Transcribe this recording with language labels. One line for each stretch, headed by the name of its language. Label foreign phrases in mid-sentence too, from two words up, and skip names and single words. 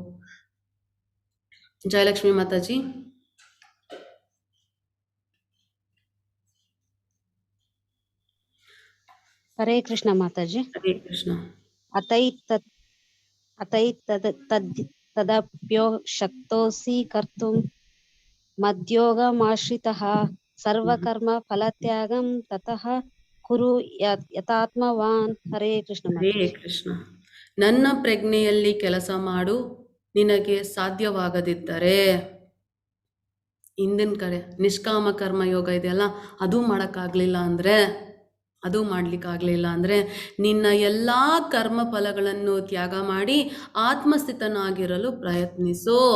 Kannada: ಜಯಲಕ್ಷ್ಮಿ ಮಾತಾಜಿ. ಹರೇ ಕೃಷ್ಣ ಮಾತಾಜಿ. ಹರೇ ಕೃಷ್ಣ.
Sanskrit: ತದಪ್ಯೋ ಶಕ್ತೋಸಿ ಕರ್ತುಂ ಮದ್ಯೋಗಮಾಶ್ರಿತಃ ಸರ್ವಕರ್ಮ ಫಲತ್ಯಾಗಂ ತತಃ ಕುರು ಯಥಾತ್ಮವಾನ್. ಹರೇ ಕೃಷ್ಣ.
Kannada: ಹರೇ ಕೃಷ್ಣ. ನನ್ನ ಪ್ರಜ್ಞೆಯಲ್ಲಿ ಕೆಲಸ ಮಾಡು, ನಿನಗೆ ಸಾಧ್ಯವಾಗದಿದ್ದರೆ, ಹಿಂದಿನ ಕಡೆ ನಿಷ್ಕಾಮ ಕರ್ಮಯೋಗ ಇದೆಯಲ್ಲ, ಅದು ಮಾಡೋಕ್ಕಾಗಲಿಲ್ಲ ಅಂದರೆ, ಅದು ಮಾಡಲಿಕ್ಕಾಗಲಿಲ್ಲ ಅಂದರೆ ನಿನ್ನ ಎಲ್ಲ ಕರ್ಮ ಫಲಗಳನ್ನು ತ್ಯಾಗ ಮಾಡಿ ಆತ್ಮಸ್ಥಿತನಾಗಿರಲು ಪ್ರಯತ್ನಿಸು.